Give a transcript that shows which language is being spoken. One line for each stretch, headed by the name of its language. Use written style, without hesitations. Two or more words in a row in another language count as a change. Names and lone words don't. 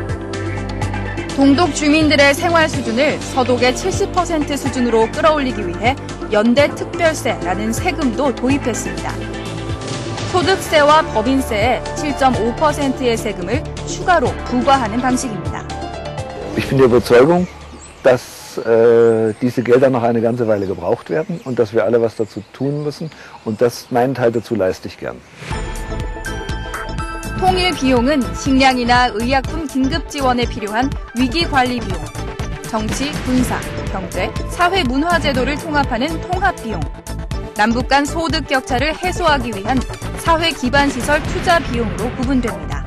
Korean: 동독 주민들의 생활 수준을 서독의 70% 수준으로 끌어올리기 위해 연대특별세라는 세금도 도입했습니다. 소득세와 법인세에 7.5%의 세금을 추가로 부과하는 방식입니다.
German: Ich bin der Überzeugung, dass diese Gelder noch eine ganze Weile gebraucht werden und dass wir alle was dazu tun müssen und das meinen Teil dazu leiste ich gern.
Korean: 통일 비용은 식량이나 의약품 긴급 지원에 필요한 위기 관리 비용, 정치, 군사, 경제, 사회 문화 제도를 통합하는 통합 비용, 남북 간 소득 격차를 해소하기 위한 사회 기반 시설 투자 비용으로 구분됩니다.